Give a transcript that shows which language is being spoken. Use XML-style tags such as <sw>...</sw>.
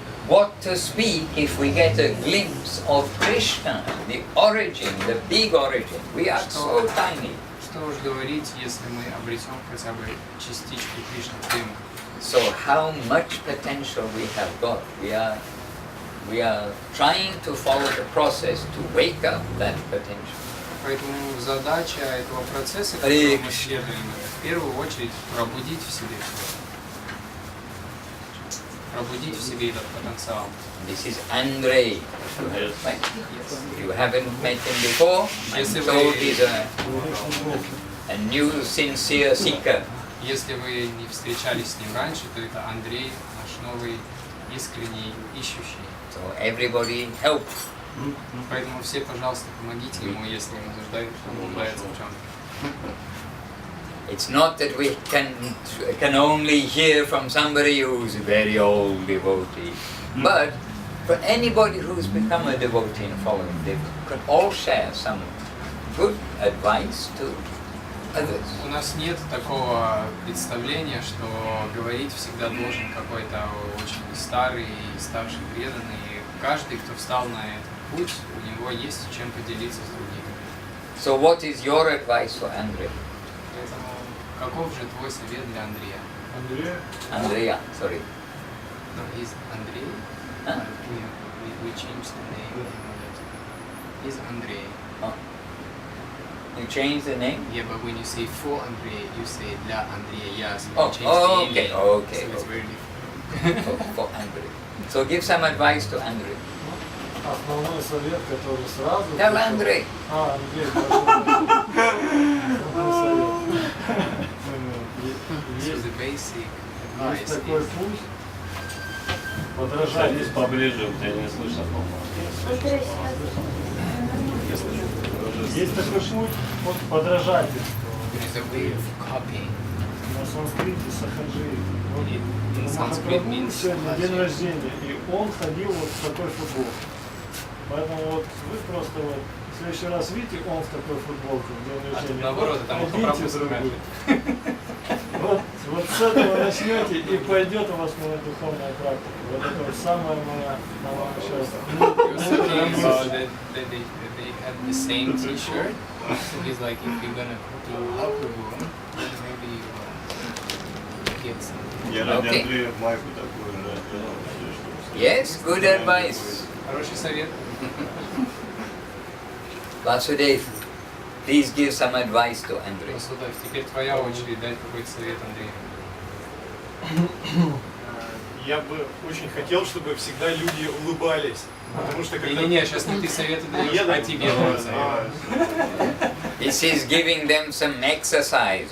<en>What to speak if we get a glimpse of Krishna, the origin, the big origin. We are so tiny.</en> <ru>Что уж говорить, если мы обретем хотя бы частичку Кришны Према.</ru> <en>So how much potential we have got. We are trying to follow the process to wake up that potential.</en> <ru>Поэтому задача этого процесса, который мы следуем, в первую очередь пробудить в себе пробудить в себе этот потенциал.</ru> <en>This is Andrei. Yes. Right? You haven't met him before. I'm told he's a new sincere seeker.</en> <ru>Если вы не встречались с ним раньше, то это Андрей, наш новый искренний ищущий.</ru> <en>So everybody help.</en> <ru>Поэтому все, пожалуйста, помогите ему, если ему нуждается в чем-то.</ru> <en>It's not that we can only hear from somebody who's a very old devotee, but for anybody who's become a devotee and following, they can all share some good advice to others.</en> <ru>У нас нет такого представления, что говорить всегда должен какой-то очень старый и старший преданный. Каждый, кто встал на этот путь, у него есть чем поделиться с другими.</ru> <en>So what is your advice for Andrei?</en> <ru>Поэтому каков же твой совет для Андрея?</ru> <en>Andrea, sorry. No, he's Андрей. Huh? We changed the name. He's Андрей. Oh. You changed the name? Yeah, but when you say for Андрей, you say</en> <ru>для Андрея.</ru> <en>So Oh, you change the okay, name. okay, So it's okay. very different. For Andrei. So give some advice to Andrei.</en> <ru>Основной совет, который сразу...</ru> <en>Tell Andrei.</en> <ru>Андрей, основной совет.</ru> <en>So the basic advice</en> <ru>Есть такой</ru> <en>is</en> <ru>путь. Подражать. Садись поближе, тебя не слышно, по-моему. Есть такой путь подражательства.</ru> <en>there's a way of copying.</en> <ru>На санскрите сахаджи.</ru> <en>In Sanskrit means</en> <ru>Сегодня день рождения, и он ходил вот в такой футболке. Поэтому вот вы просто вот в следующий раз видите, он в такой футболке в день рождения. наоборот, там Найдите по-правому другую. Вот с этого начнете, и пойдет у вас моя духовная практика. Вот это вот самая моя, на вам сейчас.</ru> <en>You're talking about that they the same T-shirt. So he's like, if you're gonna do Mahaprabhu, then maybe you get something.</en> <ru>Я ради</ru> <en>Okay.</en> <ru>Андрея майку такую сделал, чтобы...</ru> <en>Yes, good advice.</en> <ru>Хороший совет.</ru> <en>Vasudev, please give some advice to Andrei.</en> <ru>Васудев, теперь твоя очередь дать какой-то совет Андрею. Я бы очень хотел, чтобы всегда люди улыбались. Потому что когда... Не-не-не, сейчас не ты советы даешь, Я а тебе дают совет.</ru> <en>This is giving them some exercise.</en>